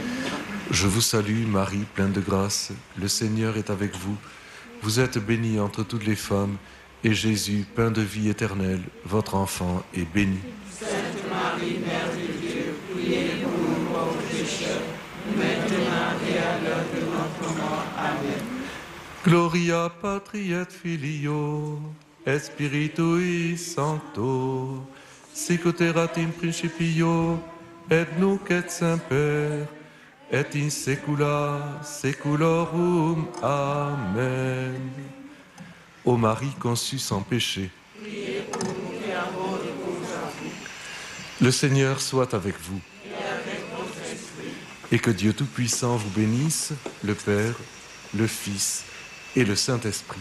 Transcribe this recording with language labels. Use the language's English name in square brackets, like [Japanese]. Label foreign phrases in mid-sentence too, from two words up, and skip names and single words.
[French] Je vous salue, Marie, pleine de grâce. Le Seigneur est avec vous. Vous êtes bénie entre toutes les femmes, et Jésus, pain de vie éternelle, votre enfant, est béni. Sainte Marie, Mère de Dieu, priez pour nous pauvres pécheurs, maintenant et à l'heure de notre mort. Amen. [Latin] Gloria Patri et Filio, et Spiritui Sancto, sic erat in principio, et nunc et semper, et in saecula saeculorum. Amen. [French] Ô Marie conçue sans péché, le Seigneur soit avec vous, et que Dieu Tout-Puissant vous bénisse, le Père, le Fils et le Saint-Esprit.